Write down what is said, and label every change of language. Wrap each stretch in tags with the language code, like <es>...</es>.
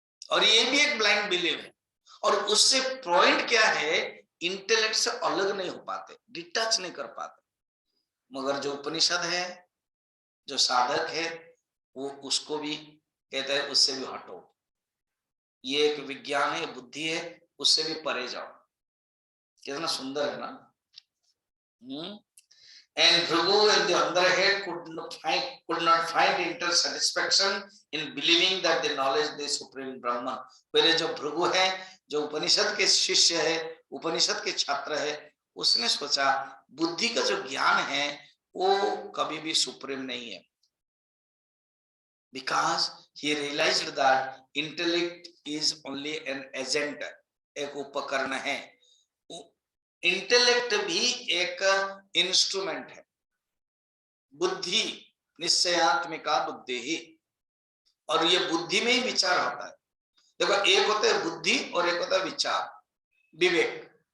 <hi>और ये भी एक ब्लाइंड बिलीव है। और उससे पॉइंट क्या है, इंटेलेक्ट से अलग नहीं हो पाते, डिटैच नहीं कर पाते। मगर जो उपनिषद है, जो साधक है, वो उसको भी कहता है उससे भी हटो, ये एक विज्ञान है, बुद्धि है, उससे भी परे जाओ। कितना सुंदर है ना।</hi> <en>And Bhrigu, on the other hand, could not find inner satisfaction in believing that the knowledge the supreme Brahman.</en> <hi>पहले जो भृगु है, जो उपनिषद के शिष्य है, उपनिषद के छात्र है, उसने सोचा बुद्धि का जो ज्ञान है वो कभी भी सुप्रीम नहीं है।</hi> <en>Because he realized that intellect is only an agent,</en> <hi>एक उपकरण है। इंटेलेक्ट भी एक इंस्ट्रूमेंट है। बुद्धि निश्चयात्मिका बुद्धि ही, और ये बुद्धि में ही विचार होता है। देखो, एक होता है बुद्धि और एक होता है विचार, विवेक।</hi>